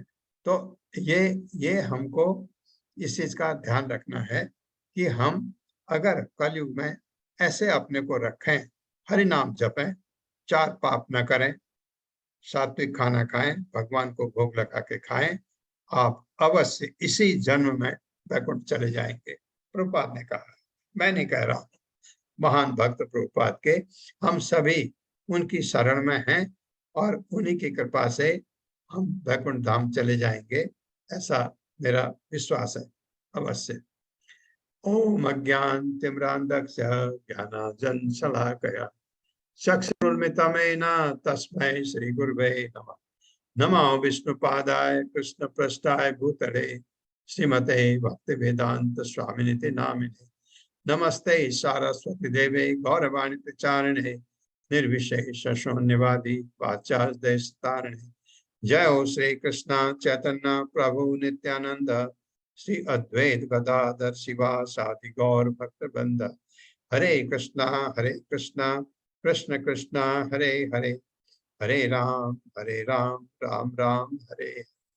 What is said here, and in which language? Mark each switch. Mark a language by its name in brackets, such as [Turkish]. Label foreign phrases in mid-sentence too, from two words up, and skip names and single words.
[Hindi] तो ये हमको इस चीज का ध्यान रखना है कि हम अगर कलयुग में ऐसे अपने को रखें, हरि नाम जपें, 4 पाप न करें, सात्विक खाना खाएं, भगवान को भोग लगा के खाएं, आप अवश्य इसी जन्म में वैकुंठ चले जाएंगे। प्रभुपाद ने कहा, मैं नहीं कह रहा हूं, महान भक्त प्रभुपाद के, हम सभी उनकी शरण में हैं और उन्हीं की कृपा से हम वैकुंठ धाम चले जाएंगे, ऐसा मेरा विश्वास है अवश्य। [Sanskrit] ओम अज्ञानतिमिरान्धस्य ज्ञानाञ्जनशलाकया चक्षुरुन्मिलितं तस्मै श्रीगुरुवे नमः। नमो विष्णुपादाय कृष्णपृष्ठाय भूतले श्रीमते भक्तिवेदांत स्वामिनिति नामिने। नमस्ते सारस्वती देवे गौरवाणी प्रचारिणे निर्विशेष शून्यवादी वाचास्तारिणे। [Hindi] जय हो श्री कृष्ण चैतन्य प्रभु नित्यानंद, श्री अद्वैत गदाधर शिवासादि गौर भक्त वृंद। हरे कृष्णा कृष्ण कृष्णा हरे हरे, हरे राम राम राम हरे हरे।